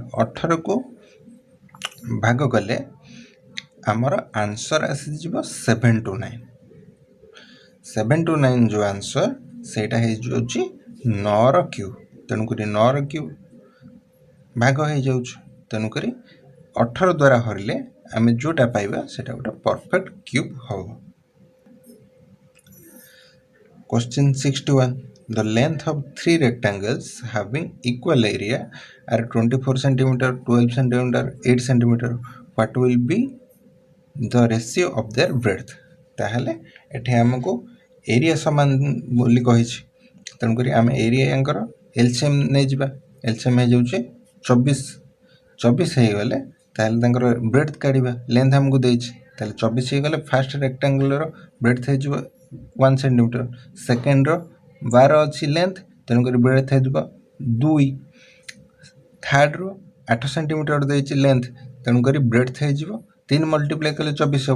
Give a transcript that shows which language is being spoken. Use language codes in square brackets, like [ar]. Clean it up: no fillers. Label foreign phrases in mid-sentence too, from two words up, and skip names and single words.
[or] 18କୁ ଭାଗ କଲେ ଆମର ଆନ୍ସର ଆସିଯିବ 7 to 9। 7 to 9 ଯେଉଁ ଆନ୍ସର ସେଇଟା ହେଇଯାଉଛି 9ର କ୍ୟୁବ୍। ତେଣୁକରି 9ର କ୍ୟୁବ୍ ଭାଗ ହେଇଯାଉଛି। ତେଣୁକରି 18 ଦ୍ୱାରା ହରିଲେ ଆମେ ଯେଉଁଟା ପାଇବା ସେଇଟା ଗୋଟେ [en] perfect cube [or] ହେବ। [en] Question 61 The length of 3 rectangles having equal area are 24 cm, 12 cm, 8 cm. What will be the ratio of their breadth? [or] ତାହେଲେ ଏଠି ଆମକୁ ଏରିଆ ସମାନ ବୋଲି କହିଛି, ତେଣୁକରି ଆମେ ଏରିଆ ୟାଙ୍କର ଏଲସିଏମ୍ ନେଇଯିବା। ଏଲସିଏମ୍ ହେଇଯାଉଛି 24 ହେଇଗଲେ ତାହେଲେ ତାଙ୍କର ବ୍ରେଡ୍ଥ କାଢ଼ିବା। ଲେନ୍ଥ ଆମକୁ ଦେଇଛି, ତାହେଲେ 24 ହେଇଗଲେ [en] first rectangular breadth [or] ହେଇଯିବ 1 cm, ସେକେଣ୍ଡର 12 ଅଛି ଲେନ୍ଥ, ତେଣୁକରି ବ୍ରେଡ୍ଥ ହେଇଯିବ 2, ଥାର୍ଡ଼ରୁ 8 cm ଦେଇଛି ଲେନ୍ଥ, ତେଣୁକରି ବ୍ରେଡ୍ଥ ହେଇଯିବ 3 ମଲ୍ଟିପ୍ଲାଏ କଲେ 24 ହେବ।